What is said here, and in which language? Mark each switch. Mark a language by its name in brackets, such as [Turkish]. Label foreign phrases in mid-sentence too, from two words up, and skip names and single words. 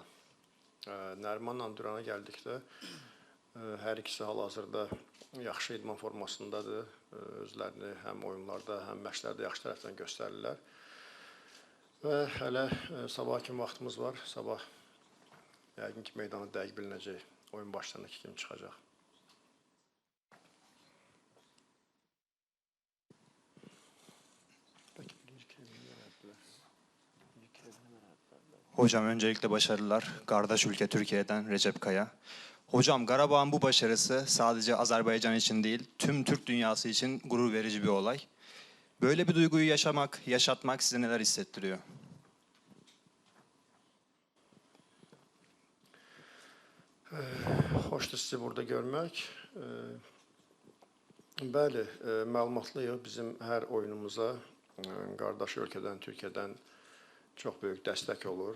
[Azerbaijani] Nərimanla Durana gəldikdə, hər ikisi hal-hazırda yaxşı idman formasındadır. Özlərini həm oyunlarda, həm məşqlərdə yaxşı tərəfdən göstərirlər. Və hələ sabah kimi vaxtımız var. Sabah yəqin ki, meydanı dəqiq bilinəcək. Oyun başlarındakı kimi çıxacaq. [Turkish] Hocam öncelikle başarılar. Kardeş ülke Türkiye'den Recep Kaya. Hocam Qarabağın bu başarısı sadece Azerbaycan için değil, tüm Türk dünyası için gurur verici bir olay. Böyle bir duyguyu yaşatmak size neler hissettiriyor? [Azerbaijani] Xoşdur sizi burada görmək. Bəli, məlumatlıyıq. Bizim hər oyunumuza qardaş ölkədən, Türkiyədən çox böyük dəstək olur.